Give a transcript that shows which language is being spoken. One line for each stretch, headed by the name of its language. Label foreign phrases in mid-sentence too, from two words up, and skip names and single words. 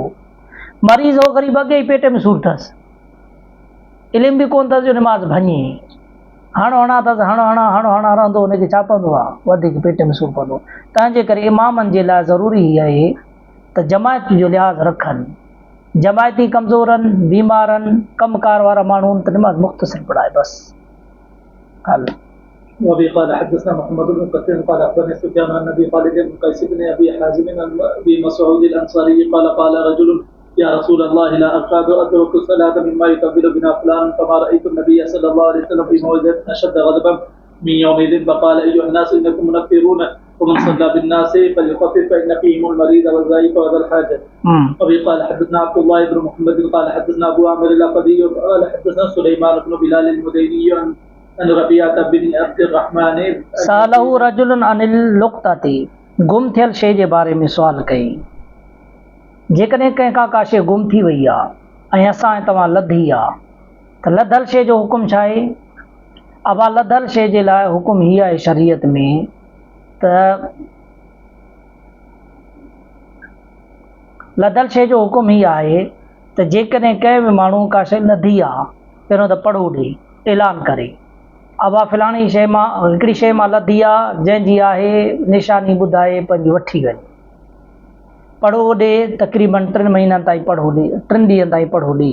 Sindhi: मरीज़ हो ग़रीब अॻे ई पेट में सूर अथसि, इल्मु बि कोन अथसि जो निमाज़ भञे, हणो हणा अथसि, हणो हणा रहंदो, हुनखे छा पवंदो आहे वधीक पेट में सूर पवंदो। तंहिंजे करे इमामनि जे लाइ ज़रूरी आहे त जमायत जो लिहाज़ रखनि। जमायती कमज़ोरनि बीमारनि कमकार वारा माण्हू त निमाज़ मुख़्तसिर पढ़ाए बस। हल
Arabic: وأبي قال حدثنا محمد بن كثير قال أخبرني سفيان عن أبي خالد بن قيس بن أبي حازم عن أبي مسعود الأنصاري قال قال رجل يا رسول الله لا أكاد أترك الصلاة مما يكبر بنا فلان فما رأيت النبي صلى الله عليه وسلم في موعظة أشد غضبا من يومئذ فقال أيها الناس إنكم منفرون ومن صلى بالناس فليخفف فإن فيهم المريض والضعيف وذا الحاجة. وأبي قال حدثنا عبد الله بن محمد قال حدثنا أبو عامر الأقدي قال حدثنا سليمان بن بلال المديني عن रबिया बिन अब्दुर्रहमान سأله رجل عن اللقطة,
Sindhi: गुम थियल शइ जे बारे में सुवाल कई। जेकॾहिं कंहिंखां का शइ गुम थी वई आहे ऐं असां ऐं तव्हां लधी आहे त लधल शइ जो हुकुम छा आहे? अबा लधल शइ जे लाइ हुकुम हीअ आहे शरीयत में त लधल शइ जो हुकुम हीअ आहे त जेकॾहिं कंहिं बि माण्हू का शइ लधी आहे पहिरियों त पढ़ो ॾे, ऐलान करे अबा फ़िलाणी शइ मां हिकिड़ी शइ मां लधी आहे जंहिंजी आहे निशानी ॿुधाए पंहिंजी वठी वञे, पढ़ो ॾे, तक़रीबन 3 महीननि ताईं पढ़ो ॾे, 3 ॾींहंनि ताईं पढ़ो ॾे।